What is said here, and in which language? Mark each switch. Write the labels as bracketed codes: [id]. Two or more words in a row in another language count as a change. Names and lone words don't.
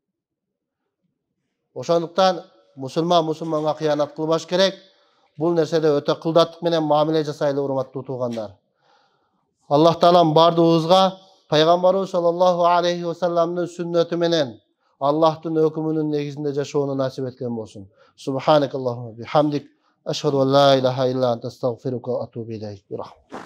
[ky] Ошондуктан мусулманга кыянат кылбаш керек. Бул нерседе өтө кылдаттык менен мамиле жасайлы, урматтуу туугандар. Аллах Таалам бардыгыбызга пайгамбарыбыз [ar] صلى الله عليه وسلم [ky] сүннөтү менен Аллахтын өкүмүнүн негизинде жашоону насип эткен болсун. [ar] سبحانك اللهم وبحمدك أشهد أن لا إله إلا أنت أستغفرك وأتوب إليك.